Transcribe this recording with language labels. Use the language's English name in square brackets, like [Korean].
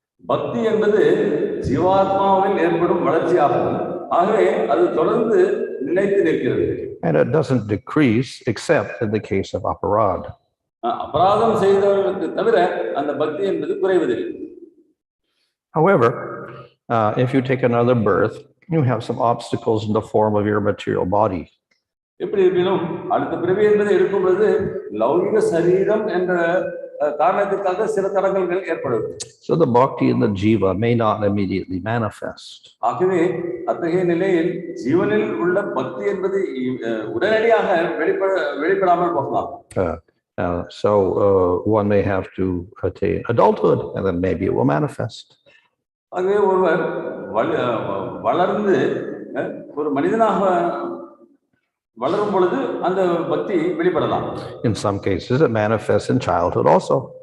[Tamil] பக்தி என்பது ஜீவாத்மாவில் ஏற்படும் வளர்ச்சியாகும். ஆகவே அது தொடர்ந்து நிலைத்து நிற்கிறது. [English] And it doesn't decrease except in the case of aparad. [Tamil] அபராதம் செய்தவர்களுக்கு தவிர அந்த பக்தி என்பது குறைவதில்லை. [English] However, if you take another birth, you have some obstacles in the form of your material body. [Tamil] எப்படி இருப்பினும் அடுத்த பிறவி என்பதை எடுக்கும் பொழுது லௌகிக சரீரம் என்ற காரணத்துக்காக சில தடங்கல்கள் ஏற்படுது. [English] So the bhakti in the jiva may not immediately manifest. [Tamil] ஆகவே அத்தகைய நிலையில் ஜீவனில் உள்ள பக்தி என்பது உடனடியாக வெளிப்படாமல் போகலாம். [English] So one may have to attain adulthood and then maybe it will manifest. [Tamil] ஆகவே ஒருவர் வளர்ந்து ஒரு மனிதனாக வளரும் பொழுது அந்த பக்தி வெளிப்படலாம். [English] In some cases it manifests in childhood also.